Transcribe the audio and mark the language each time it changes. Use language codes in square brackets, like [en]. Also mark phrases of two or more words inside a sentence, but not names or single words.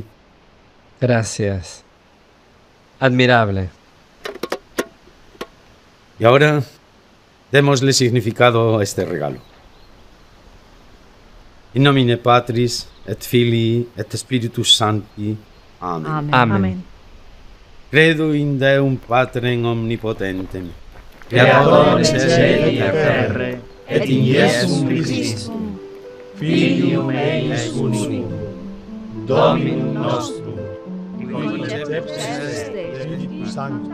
[es] Gracias. Admirable. Y ahora, démosle significado a este regalo. [la] In nomine Patris, et Filii, et Spiritus Sancti. Amen. [es] Amén. Amén. [la] Credo in Deum Patrem omnipotentem, Creatorem caeli et terrae, et in Iesum Christum, Filium eius unum, Dominum nostrum, Conceptus est Spiritus Sanctus.